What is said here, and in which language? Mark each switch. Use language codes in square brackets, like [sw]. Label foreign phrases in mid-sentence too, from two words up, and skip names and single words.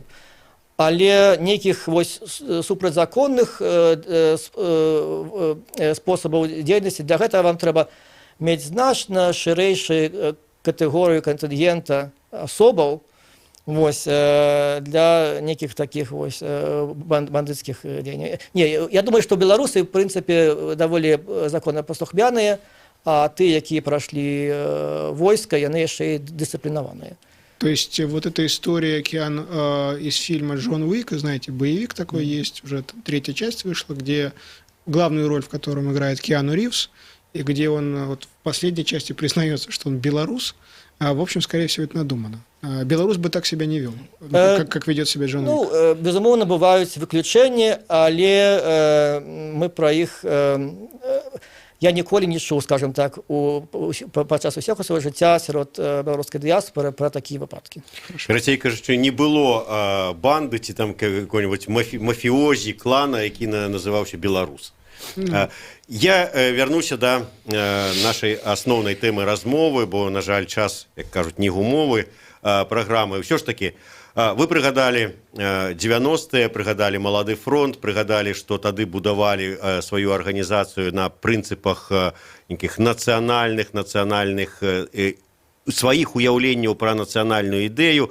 [be] Але нейкіх супрацьзаконных спосабаў дзейнасці, для гэтага вам трэба мець значна шырэйшую катэгорыю кантынгента асобаў для нейкіх такіх бандыцкіх дзеянняў. Я думаю, што беларусы, в прынцыпе, даволі законапаслухмяныя, а ты, якія пройшли войска, яны яшчэ і дисциплинованные. [ru] То есть вот эта история из фильма «Джон Уик», знаете, боевик такой есть, уже третья часть вышла, где главную роль в котором играет Киану Ривз, и где он в последней части признается, что он белорус, а в общем, скорее всего, это надумано. Белорус бы так себя не вел, как ведет себя Джон Уик. [be] Безумоўна, бываюць выключэнні, але мы про іх... Я ніколі не чуў, [ru] скажем так, [be] падчас усяго свайго жыцця сярод беларускай дыяспоры пра такія выпадкі. Карацей кажучы, не было банды ці там какой-нибудь мафіозі, клана, які называўся беларус. Я вярнуся да нашай асноўнай тэмы размовы, бо, на жаль, час, як кажуць, не гумовы праграмы. Ўсё ж такі, вы прыгадалі 90-е, прыгадалі Малады фронт, прыгадалі, што тады будавалі сваю арганізацыю на прынцыпах нейкіх нацыянальных сваіх уяўленняў пра нацыянальную ідэю.